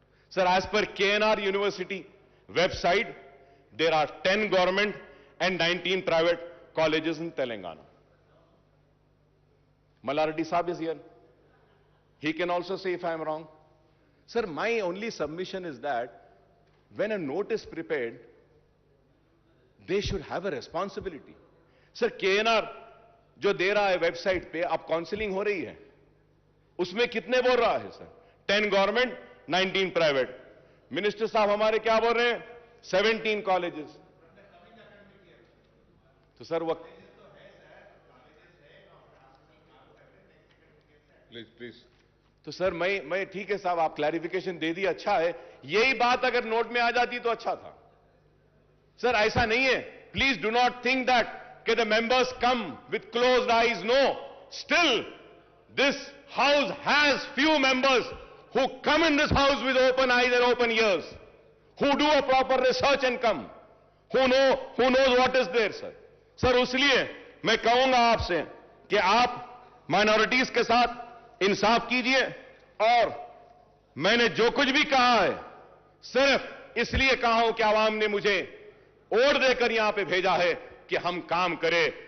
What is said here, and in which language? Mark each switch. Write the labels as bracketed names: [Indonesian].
[English] Sir, as per KNR University website, there are 10 government and 19 private colleges in Telangana. Malardi Saab is here. He can also say if I am wrong. Sir, my only submission is that when a note is prepared, they should have a responsibility. [Hindi] Sir, KNR जो दे रहा है website पे, अब counselling हो रही है, उसमें कितने बोल रहा है सर? 10 government, 19 private. मिनिस्टर साहब हमारे क्या बोल रहे हैं? [English] 17 colleges. [Hindi] तो सर वो [English] Please. [Hindi] तो सर मैं ठीक है साहब, आप क्लैरिफिकेशन दे दी, अच्छा है. यही बात अगर नोट में आ जाती तो अच्छा था. सर ऐसा नहीं है. [English] Please do not think that कि the members come with closed eyes. No. Still, this house has few members who come in this house with open eyes and open ears, who do a proper research and come, who knows what is there, sir. [Hindi] Sir उसलिए मैं कहूंगा आपसे कि आप minorities के साथ इंसाफ कीजिए, और मैंने जो कुछ भी कहा है सिर्फ इसलिए कहा हूं कि आवाम ने मुझे वोट देकर यहां पे भेजा है कि हम काम करें.